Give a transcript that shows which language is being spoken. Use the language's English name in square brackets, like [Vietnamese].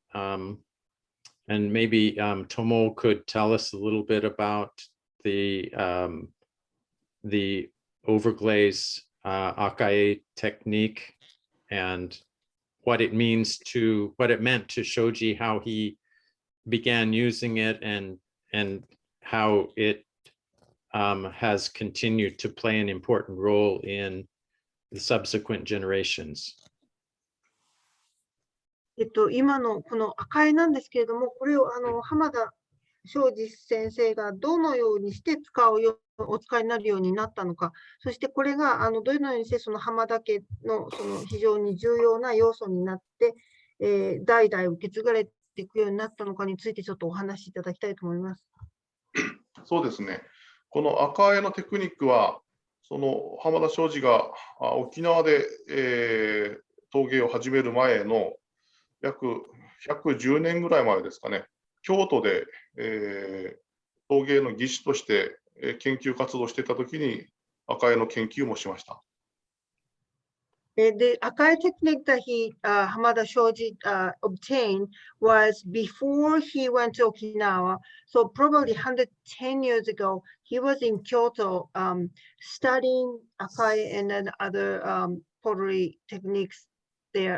[English] And maybe Tomoo could tell us a little bit about the overglaze Akae technique and what it meant to Shoji, how he began using it, and how it has continued to play an important role in the subsequent generations. [Japanese] 今のこの赤絵なんですけれども、これを浜田庄司先生がどのようにしてお使いになるようになったのか、そしてこれがどのようにしてその浜田家のその非常に重要な要素になって、代々受け継がれていくようになったのかについてちょっとお話しいただきたいと思います。そうですね。この赤絵のテクニックは、その浜田庄司が沖縄で、陶芸を始める前の約110年ぐらい前ですかね、京都で、陶芸の技師として研究活動していたときに赤絵の研究もしました。 [English] The Akai technique that Hamada Shoji obtained was before he went to Okinawa. So probably 110 years ago, he was in Kyoto studying Akai and then other pottery techniques there.